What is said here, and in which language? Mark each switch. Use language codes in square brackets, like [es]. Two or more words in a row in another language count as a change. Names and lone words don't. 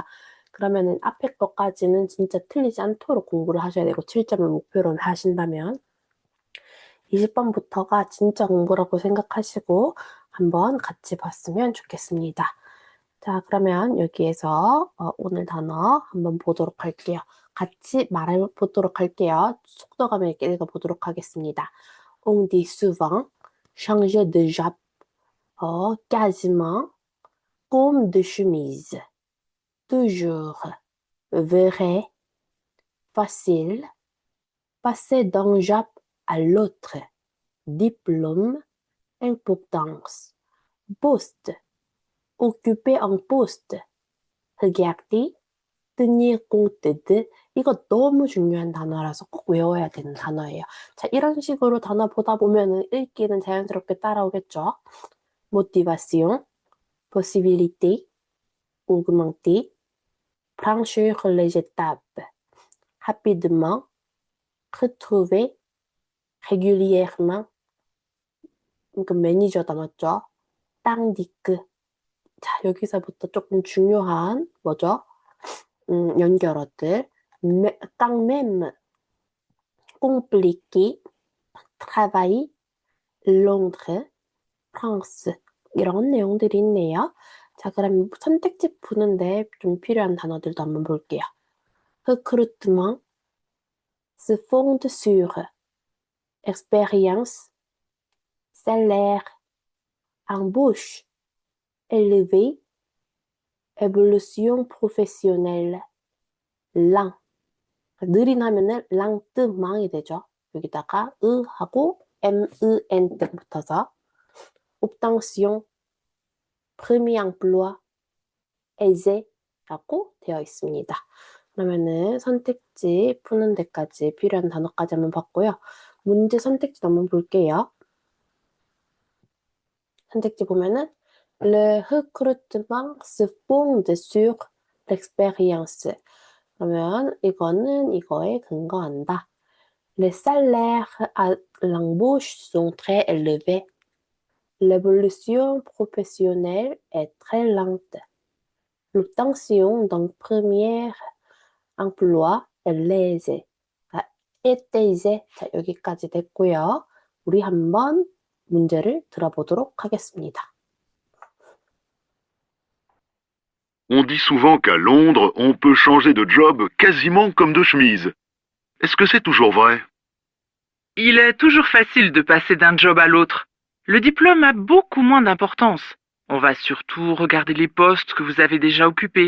[ko] 그러면은 앞에 것까지는 진짜 틀리지 않도록 공부를 하셔야 되고 7점을 목표로 하신다면 20번부터가 진짜 공부라고 생각하시고 한번 같이 봤으면 좋겠습니다. 자, 그러면 여기에서 오늘 단어 한번 보도록 할게요. 같이 말해 보도록 할게요. 속도감 있게 읽어보도록 하겠습니다. [fr] On dit souvent changer de jupe, quasiment comme de chemise. Toujours, vrai, facile, passer d'un jupe à l'autre. Diplôme, importance. Poste, occuper un poste. regarder, tenir compte de. [ko] 이거 너무 중요한 단어라서 꼭 외워야 되는 단어예요. 자, 이런 식으로 단어 보다 보면은 읽기는 자연스럽게 따라오겠죠. [fr] motivation, possibilité, augmenter, franchir les étapes, rapidement, retrouver, régulièrement. [ko] 그러니까 매니저다 맞죠? 땅디크. 자, 여기서부터 조금 중요한 뭐죠? 연결어들. [fr] quand même, compliqué, travail, Londres, [ko] 프랑스 이런 내용들이 있네요. 자, 그럼 선택지 푸는데 좀 필요한 단어들도 한번 볼게요. [fr] recrutement, se fonde sur, expérience, salaire, embauche, élevé, évolution professionnelle, lent. [ko] 느린 하면은 랑뜨망이 되죠. 여기다가 하고 MEN 때 붙어서 [fr] obtention, premier emploi, aisé [ko] 라고 되어 있습니다. 그러면은 선택지 푸는 데까지 필요한 단어까지 한번 봤고요. 문제 선택지 한번 볼게요. 선택지 보면은 [fr] Le recrutement se fonde sur l'expérience. [ko] 그러면 이거는 이거에 근거한다. [fr] Les salaires à l'embauche sont très élevés. L'évolution professionnelle est très lente. L'obtention d'un premier emploi est lésée. est aisée. [ko] 자, 여기까지 됐고요. 우리 한번 문제를 들어보도록 하겠습니다. [fr] On dit souvent qu'à Londres, on peut changer de job quasiment comme de chemise. Est-ce que c'est toujours vrai? Il est toujours facile de passer d'un job à l'autre. Le diplôme a beaucoup moins d'importance. On va surtout regarder les postes que vous avez déjà occupés.